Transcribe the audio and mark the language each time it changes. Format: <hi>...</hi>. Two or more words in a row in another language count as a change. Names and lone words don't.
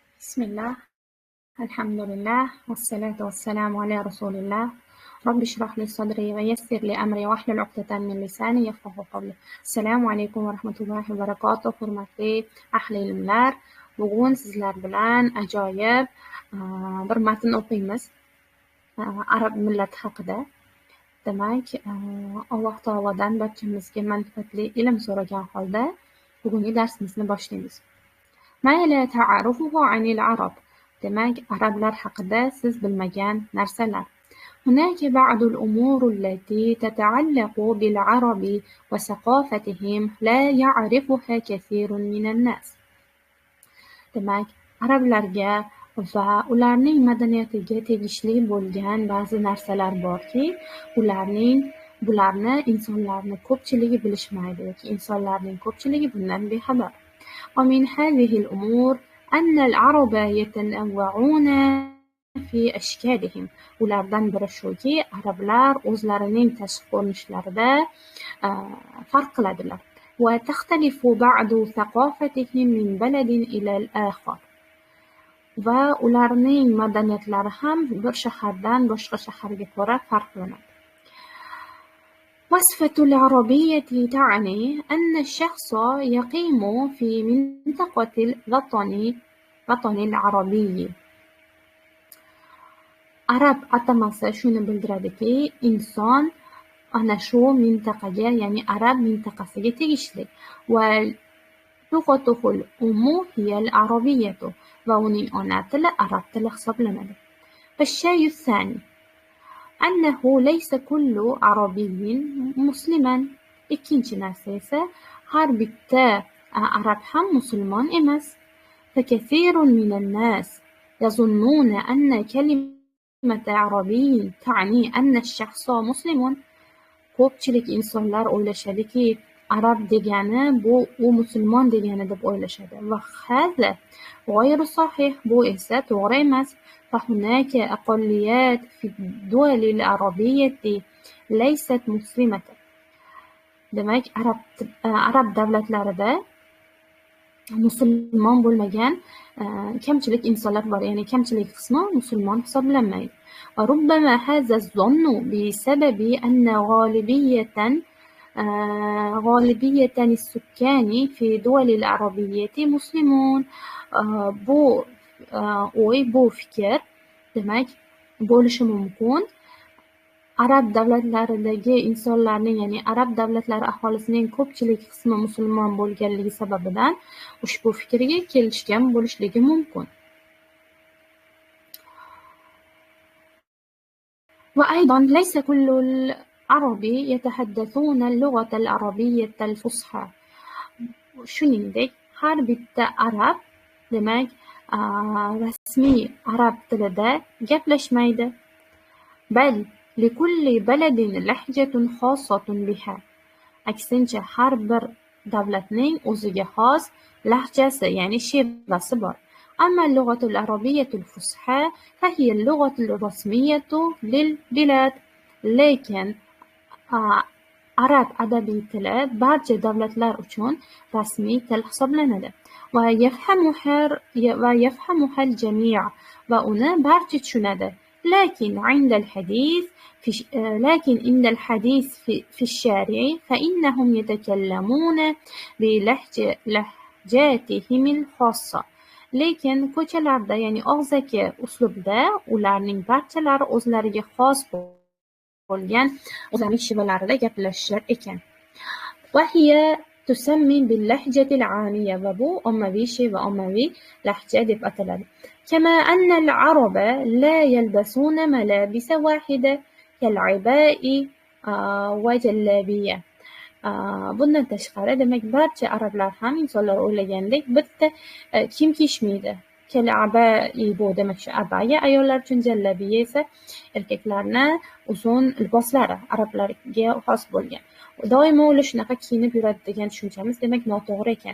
<ar>بسم الله الحمد لله والصلاة والسلام على رسول الله رب اشرح لي صدري ويسر لي أمري واحلل عقدة من لساني يفقهوا قولي. السلام عليكم ورحمة الله وبركاته.</ar> <uz>Hurmatli ahli ilmlar, bugun sizlar bilan ajoyib bir matn o'qiymiz arab millati haqida. Demak, Alloh taolodan barchamizga manfaatli ilm so'ragan holda bugungi darsimizni boshlaymiz.</uz> <ar>ما لا تعرفه عن العرب.</ar> <uz>demak, arablar haqida siz bilmagan narsalar.</uz> <ar>هناك بعض الأمور التي تتعلق بالعرب وثقافتهم لا يعرفها كثير من الناس.</ar> <uz>demak, arablarga va ularning madaniyatiga tegishli bo'lgan ba'zi narsalar borki, bularni insonlarning ko'pchiligi bilishmaydi yoki insonlarning ko'pchiligi bundan bexabar.</uz> <ar>ومن هذه الأمور أن العرب يتنوعون في أشكالهم.</ar> <uz>ulardan biri shuki, arablar o'zlarining tashqi ko'rinishlarida farq qiladilar.</uz> <ar>وتختلف بعض ثقافتهم من بلد إلى الآخر.</ar> <uz>va ularning madaniyatlari ham bir shahardan boshqa shaharga ko'ra farqlanadi.</uz> <ar>وصفة العربية تعني أن الشخص يقيم في منطقة الوطن العربي.</ar> <uz>Arab atamasi shuni bildiradiki, inson ana shu mintaqaga, ya'ni arab mintaqasiga tegishli.</uz> <ar>ولغته الأم هي العربية.</ar> <uz>va uning ona tili arab tili hisoblanadi.</uz> <ar>فالشيء الثاني أنه ليس كل عربي مسلما.</ar> <uz>ikkinchi narsa esa, har bitta arab ham musulmon emas.</uz> <ar>فكثير من الناس يظنون أن كلمة عربي تعني أن الشخص مسلم.</ar> <uz>ko'pchilik insonlar o'ylashadiki, arab degani u musulmon degani deb o'ylashadi.</uz> <ar>وهذا غير صحيح.</ar> <uz>bu esa to'g'ri emas.</uz> <ar>فهناك أقليات في الدول العربية ليست مسلمة.</ar> <uz>demak, arab davlatlarida musulmon bo'lmagan kamchilik insonlar bor, ya'ni kamchilik qismi musulmon hisoblanmaydi.</uz> <ar>وربما هذا الظن بسبب أن غالبية السكان في دول العربية مسلمون.</ar> <uz>bu fikr, demak, bo'lishi mumkin. Arab davlatlaridagi insonlarning, ya'ni arab davlatlari aholisining ko'pchilik qismi musulmon bo'lganligi sababidan ushbu fikrga kelishgan bo'lishligi mumkin.</uz> <ar>وأيضا ليس كل العرب يتحدثون اللغة العربية الفصحى.</ar> <uz>shuningdek, har bitta arab, demak, rasmiy arab tilida gaplashmaydi.</uz> <ar>بل لكل بلد لهجة خاصة بها.</ar> <uz>aksincha, har bir davlatning o'ziga xos lahjasi, ya'ni shevasi bor.</uz> <ar>أما اللغة العربية الفصحى فهي اللغة الرسمية للبلاد.</ar> <uz>lekin arab adabiy tili barcha davlatlar uchun rasmiy til hisoblanadi.</uz> <ar>ويفهمها الجميع.</ar> <uz>va uni barcha tushunadi.</uz> <ar>لكن عند الحديث في الشارع فإنهم يتكلمون بلهجاتهم الخاصة.</ar> <uz>lekin ko'chalarda, ya'ni og'zaki uslubda ularning barchalari o'zlariga xos bo'lgan o'zlarining shivalarida gaplashishar ekan.</uz> <ar>وهي تسمى باللهجة العامية.</ar> <uz>va bu ommaviy shiva, ommaviy lahja deb ataladi.</uz> <ar>كما أن العرب لا يلبسون ملابس واحدة كالعباء وجلابية.</ar> <uz>bundan tashqari, demak, barcha arablar ham insonlar o'ylagandek bitta kiyim kiyishmaydi. Kal'abai, bu demak shu abaya ayollar uchun, jallabiya esa erkaklarni uzun liboslari, arablarga xos bo'lgan. Doimo ular shunaqa kiyinib yuradi degan tushunchamiz demak noto'g'ri ekan.</uz>